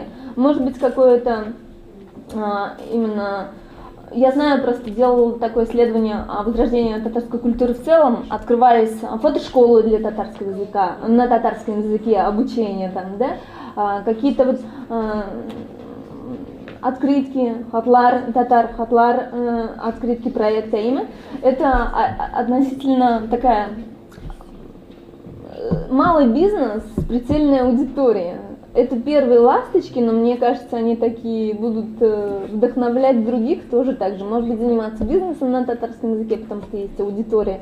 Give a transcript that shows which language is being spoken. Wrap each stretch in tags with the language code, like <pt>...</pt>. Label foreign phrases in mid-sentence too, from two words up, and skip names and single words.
<ru>Может быть, какое-то именно... Я знаю, просто делала такое исследование о возрождении татарской культуры в целом. Открывались фотошколы для татарского языка, на татарском языке обучение там, да, какие-то вот открытки,</ru> <tt>хатлар, татар хатлар,</tt> <ru>открытки проекта имя. Это относительно такая малый бизнес с прицельной аудиторией. Это первые ласточки, но мне кажется, они такие будут вдохновлять других тоже так же. Может быть, заниматься бизнесом на татарском языке, потому что есть аудитория.</ru>